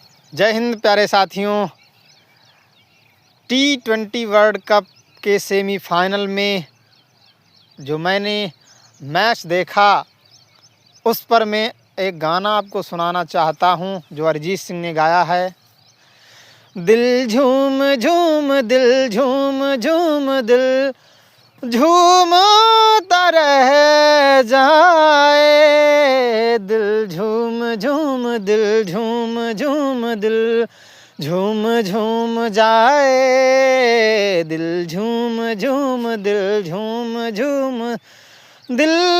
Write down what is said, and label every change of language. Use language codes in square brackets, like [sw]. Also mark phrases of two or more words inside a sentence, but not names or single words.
[hi] जय हिंद प्यारे साथियों। T20 वर्ल्ड कप के सेमीफाइनल में जो मैंने मैच देखा उस पर मैं एक गाना आपको सुनाना चाहता हूं जो अरिजीत सिंह ने गाया है। दिल झूम झूम दिल झूम झूम दिल झूमता रह जाए, दिल झूम झूम दिल झूम झूम दिल झूम झूम जाए, दिल झूम झूम दिल झूम झूम दिल